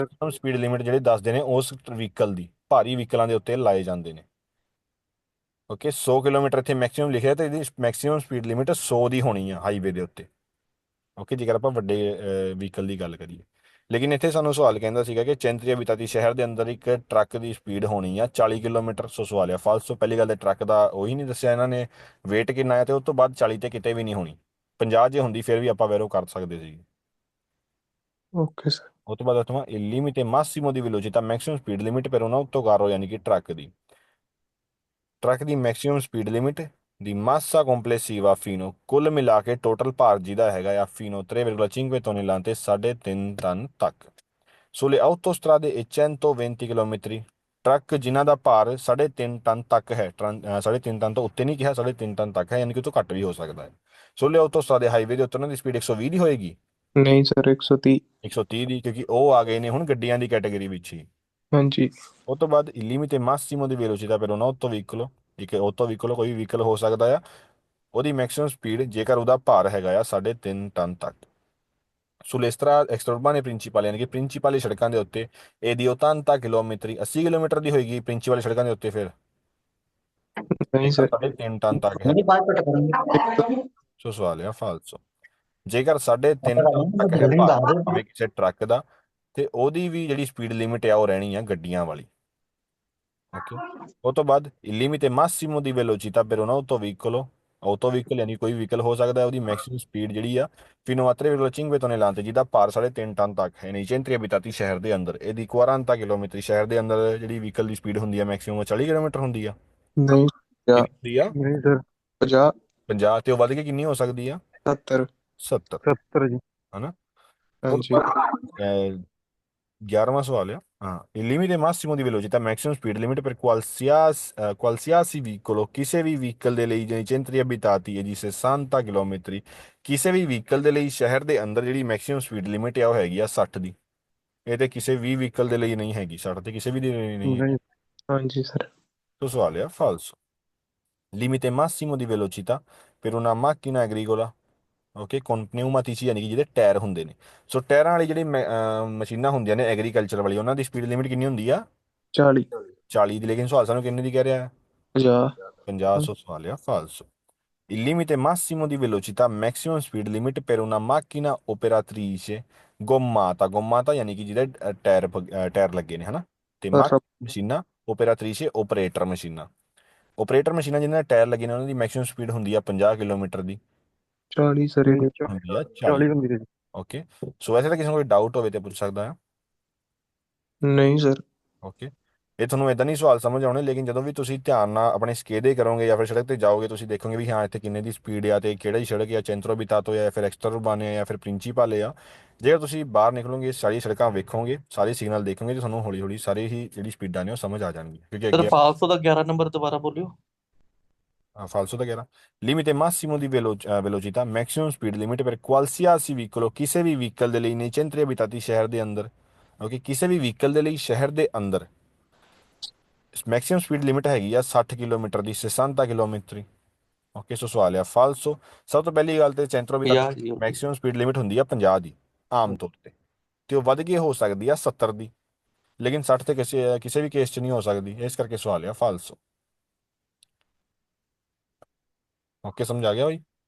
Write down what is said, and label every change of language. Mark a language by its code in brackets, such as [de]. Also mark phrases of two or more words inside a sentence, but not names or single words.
[en] maximum speed limit [pa] ਜਿਹੜੇ ਦੱਸਦੇ ਨੇ ਉਸ ਵਹੀਕਲ ਦੀ ਭਾਰੀ ਵਹੀਕਲਾਂ ਦੇ ਉੱਤੇ ਲਾਏ ਜਾਂਦੇ ਨੇ ਓਕੇ 100 ਕਿਲੋਮੀਟਰ ਇੱਥੇ ਮੈਕਸਿਮਮ ਲਿਖਿਆ ਤੇ ਇਹਦੀ [en] maximum speed limit [pa] 100 ਦੀ ਹੋਣੀ ਆ ਹਾਈਵੇ ਦੇ ਉੱਤੇ ਓਕੇ ਜੇਕਰ ਆਪਾਂ ਵੱਡੇ ਵਹੀਕਲ ਦੀ ਗੱਲ ਕਰੀਏ ਲੇਕਿਨ ਇੱਥੇ ਸਾਨੂੰ ਸਵਾਲ ਕਹਿੰਦਾ ਸੀਗਾ ਕਿ [it] centri abitati [pa] ਸ਼ਹਿਰ ਦੇ ਅੰਦਰ ਇੱਕ ਟਰੱਕ ਦੀ ਸਪੀਡ ਹੋਣੀ ਆ 40 ਕਿਲੋਮੀਟਰ ਸੋ ਸਵਾਲ ਆ ਫਾਲਸੋ ਪਹਿਲੀ ਗੱਲ ਤੇ ਟਰੱਕ ਦਾ ਉਹੀ ਨਹੀਂ ਦੱਸਿਆ ਇਹਨਾਂ ਨੇ weight ਕਿੰਨਾ ਹੈ ਤੇ ਉਸ ਤੋਂ ਬਾਅਦ 40 ਤੇ ਕਿਤੇ ਵੀ ਨਹੀਂ ਹੋਣੀ 50 ਜੇ ਹੁੰਦੀ ਫਿਰ ਵੀ ਆਪਾਂ ਵੈਰੋ ਕਰ ਸਕਦੇ ਸੀ ਓਕੇ ਸਰ ਉਹ ਤੋਂ ਬਾਅਦ ਅਥਵਾ [it] il limite massimo di velocità [en] maximum speed limit [it] per un autocarro [pa] ਯਾਨੀ ਕਿ ਟਰੱਕ ਦੀ [en] maximum speed limit [pa] ਦੀ [it] massa complessiva fino [pa] ਕੁੱਲ ਮਿਲਾ ਕੇ ਟੋਟਲ ਭਾਰ ਜਿਹਦਾ ਹੈਗਾ ਆ [it] fino 3,5 tonnellate [pa] 3.5 ਟਨ ਤੱਕ [it] sulle autostrade e 120 km [pa] ਟਰੱਕ ਜਿਨ੍ਹਾਂ ਦਾ ਭਾਰ 3.5 ਟਨ ਤੱਕ ਹੈ 3.5 ਟਨ ਤੋਂ ਉੱਤੇ ਨਹੀਂ ਕਿਹਾ 3.5 ਟਨ ਤੱਕ ਹੈ ਯਾਨੀ ਕਿ ਉਹ ਤੋਂ ਘੱਟ ਵੀ ਹੋ ਸਕਦਾ ਹੈ [it] sulle autostrade [pa] ਹਾਈਵੇ ਦੇ ਉੱਤੇ ਉਹਨਾਂ ਦੀ ਸਪੀਡ 120 ਦੀ ਹੋਏਗੀ ਨਹੀਂ ਸਰ 130 130 ਦੀ ਕਿਉਂਕਿ ਉਹ ਆ ਗਏ ਨੇ ਹੁਣ ਗੱਡੀਆਂ ਦੀ ਕੈਟਾਗਰੀ ਵਿੱਚ ਹੀ ਹਾਂਜੀ ਉਹ ਤੋਂ ਬਾਅਦ [it] il limite massimo di velocità per un autovicolo [pa] ਇੱਕ autovicolo ਕੋਈ ਵਹੀਕਲ ਹੋ ਸਕਦਾ ਆ ਉਹਦੀ [en] maximum speed [pa] ਜੇਕਰ ਉਹਦਾ ਭਾਰ ਹੈਗਾ ਆ 3.5 ਟਨ ਤੱਕ [it] sulle strade extraurbane principali [pa] ਯਾਨੀ ਕਿ ਪ੍ਰਿੰਸੀਪਲੀ ਸੜਕਾਂ ਦੇ ਉੱਤੇ ਇਹਦੀ 80 ਕਿਲੋਮੀਟਰ 80 ਕਿਲੋਮੀਟਰ ਦੀ ਹੋਏਗੀ ਪ੍ਰਿੰਸੀਪਲੀ ਸੜਕਾਂ ਦੇ ਉੱਤੇ ਫਿਰ ਨਹੀਂ ਜੇਕਰ ਸਰ 3.5 ਟਨ ਤੱਕ ਹੈ ਸੋ ਸਵਾਲ ਆ ਫਾਲਸੋ ਜੇਕਰ 3.5 ਟਨ ਤੱਕ ਹੈ ਭਾਰ ਭਾਵੇਂ ਕਿਸੇ ਟਰੱਕ ਦਾ ਤੇ ਉਹਦੀ ਵੀ ਜਿਹੜੀ [en] speed limit [pa] ਆ ਉਹ ਰਹਿਣੀ ਆ ਗੱਡੀਆਂ ਵਾਲੀ ਓਕੇ ਉਹ ਤੋਂ ਬਾਅਦ [it] il limite massimo di velocità per un autovicolo [pa] ਯਾਨੀ ਕੋਈ ਵਹੀਕਲ ਹੋ ਸਕਦਾ ਹੈ ਉਹਦੀ [en] maximum speed [pa] ਜਿਹੜੀ ਆ [it] fino a 3,5 tonnellate [pa] ਜਿਹਦਾ ਭਾਰ 3.5 ਟਨ ਤੱਕ ਹੈ ਨਹੀਂ [it] centri abitati [pa] ਸ਼ਹਿਰ ਦੇ ਅੰਦਰ ਇਹਦੀ 40 ਕਿਲੋਮੀਟਰ ਸ਼ਹਿਰ ਦੇ ਅੰਦਰ ਜਿਹੜੀ ਵਹੀਕਲ ਦੀ ਸਪੀਡ ਹੁੰਦੀ ਆ ਮੈਕਸਿਮਮ 40 ਕਿਲੋਮੀਟਰ ਹੁੰਦੀ ਆ ਨਹੀਂ ਕਿੰਨੀ 50 ਹੁੰਦੀ ਆ ਨਹੀਂ ਸਰ 50 50 ਤੇ ਉਹ ਵੱਧ ਕੇ ਕਿੰਨੀ ਹੋ ਸਕਦੀ ਆ 70 70 70 ਜੀ ਹਨਾ ਉਹ ਤੋਂ ਹਾਂਜੀ ਬਾਅਦ 11ਵਾਂ ਸਵਾਲ ਆ ਹਾਂ [it] il limite massimo di velocità [en] maximum speed limit [it] per qualsiasi veicolo [pa] ਕਿਸੇ ਵੀ ਵਹੀਕਲ ਦੇ ਲਈ ਜਿਹੜੀ [it] centri abitati [pa] ਹੈ ਜੀ 60 ਕਿਲੋਮੀਟਰ ਕਿਸੇ ਵੀ ਵਹੀਕਲ ਦੇ ਲਈ ਸ਼ਹਿਰ ਦੇ ਅੰਦਰ ਜਿਹੜੀ [en] maximum speed limit [pa] ਆ ਉਹ ਹੈਗੀ ਆ 60 ਦੀ ਇਹ ਤੇ ਕਿਸੇ ਵੀ ਵਹੀਕਲ ਦੇ ਲਈ ਨਹੀਂ ਹੈਗੀ 60 ਤੇ ਕਿਸੇ ਵੀ ਦੇ ਲਈ ਨਹੀਂ ਹੈ ਨਹੀਂ ਹਾਂਜੀ ਸਰ ਤੋ ਸਵਾਲ ਆ ਫਾਲਸੋ [it] limite massimo di velocità per una macchina agricola [pa] ਓਕੇ [it] con pneumatici [pa] ਯਾਨੀ ਕਿ ਜਿਹਦੇ ਟਾਇਰ ਹੁੰਦੇ ਨੇ ਸੋ ਟਾਇਰਾਂ ਵਾਲੀ ਜਿਹੜੀ ਮਸ਼ੀਨਾਂ ਹੁੰਦੀਆਂ ਨੇ ਐਗਰੀਕਲਚਰ ਵਾਲੀ ਉਹਨਾਂ ਦੀ [en] speed limit [pa] ਕਿੰਨੀ ਹੁੰਦੀ ਆ 40 40 ਦੀ ਲੇਕਿਨ ਸਵਾਲ ਸਾਨੂੰ ਕਿੰਨੇ ਦੀ ਕਹਿ ਰਿਹਾ ਹੈ 50 50 ਸੌ ਸਵਾਲ ਆ ਫਾਲਸੋ [it] il limite massimo di velocità [en] maximum speed limit [it] per una macchina operatrice gommata [pa] ਯਾਨੀ ਕਿ ਜਿਹਦੇ ਟਾਇਰ ਲੱਗੇ ਨੇ ਹਨਾ ਤੇ ਸਰ ਮਸ਼ੀਨਾਂ operatrice ਆਪਰੇਟਰ ਮਸ਼ੀਨਾਂ ਜਿਨ੍ਹਾਂ ਦੇ ਟਾਇਰ ਲੱਗੇ ਨੇ ਉਹਨਾਂ ਦੀ [en] maximum speed [pa] ਹੁੰਦੀ ਆ 50 ਕਿਲੋਮੀਟਰ ਦੀ 40 ਸਰ ਨਹੀਂ ਇਹਦੇ ਹੁੰਦੀ ਆ 40 40 ਹੁੰਦੀ ਹੈ ਜੀ ਓਕੇ ਸੋ ਵੈਸੇ ਤਾਂ ਕਿਸੇ ਨੂੰ ਕੋਈ ਡਾਊਟ ਹੋਵੇ ਤੇ ਪੁੱਛ ਸਕਦਾ ਆ ਨਹੀਂ ਸਰ ਓਕੇ ਇਹ ਤੁਹਾਨੂੰ ਇਦਾਂ ਨਹੀਂ ਸਵਾਲ ਸਮਝ ਆਉਣੇ ਲੇਕਿਨ ਜਦੋਂ ਵੀ ਤੁਸੀਂ ਧਿਆਨ ਨਾਲ ਆਪਣੇ ਸਕੇਦੇ ਕਰੋਗੇ ਜਾਂ ਫਿਰ ਸੜਕ ਤੇ ਜਾਓਗੇ ਤੁਸੀਂ ਦੇਖੋਗੇ ਵੀ ਹਾਂ ਇੱਥੇ ਕਿੰਨੇ ਦੀ ਸਪੀਡ ਆ ਤੇ ਕਿਹੜਾ ਹੀ ਸੜਕ ਆ [it] centro abitato [pa] ਜਾਂ ਫਿਰ [it] extra urbane [pa] ਆ ਜਾਂ ਫਿਰ ਪ੍ਰਿੰਸੀਪਲ ਆ ਜੇਕਰ ਤੁਸੀਂ ਬਾਹਰ ਨਿਕਲੋਗੇ ਸਾਰੀ ਸੜਕਾਂ ਵੇਖੋਗੇ ਸਾਰੇ ਸਿਗਨਲ ਦੇਖੋਗੇ ਤੇ ਤੁਹਾਨੂੰ ਹੌਲੀ ਹੌਲੀ ਸਾਰੇ ਹੀ ਜਿਹੜੀ ਸਪੀਡਾਂ ਨੇ ਉਹ ਸਮਝ ਆ ਜਾਣਗੀਆਂ ਕਿਉਂਕਿ ਸਰ ਅੱਗੇ 500 ਦਾ 11 ਨੰਬਰ ਦੁਬਾਰਾ ਬੋਲਿਓ ਫਾਲਸੋ ਦਾ ਕਹਿ ਰਹਾ [it] limite massimo di velocità [en] maximum speed limit [it] per qualsiasi veicolo [pa] ਕਿਸੇ ਵੀ ਵਹੀਕਲ ਦੇ ਲਈ ਨਹੀਂ [it] centri abitati [pa] ਸ਼ਹਿਰ ਦੇ ਅੰਦਰ ਓਕੇ ਕਿਸੇ ਵੀ ਵਹੀਕਲ ਦੇ ਲਈ ਸ਼ਹਿਰ ਦੇ ਅੰਦਰ [en] maximum speed limit [pa] ਹੈਗੀ ਆ 60 ਕਿਲੋਮੀਟਰ ਦੀ 60 ਕਿਲੋਮੀਟਰ ਓਕੇ ਸੋ ਸਵਾਲ ਆ ਫਾਲਸੋ ਸਭ ਤੋਂ ਪਹਿਲੀ ਗੱਲ ਤੇ [it] centro abitati [pa] 50 ਜੀ ਹੋ ਗਈ [en] maximum speed limit [pa] ਹੁੰਦੀ ਆ 50 ਦੀ ਆਮ ਤੌਰ ਤੇ ਉਹ ਵੱਧ ਕੇ ਹੋ ਸਕਦੀ ਆ 70 ਦੀ ਲੇਕਿਨ 60 ਤੇ ਕਿਸੇ ਵੀ ਕੇਸ 'ਚ ਨਹੀਂ ਹੋ ਸਕਦੀ ਇਸ ਕਰਕੇ ਸਵਾਲ ਆ ਫਾਲਸੋ ਓਕੇ ਸਮਝ ਆ ਗਿਆ ਬਾਈ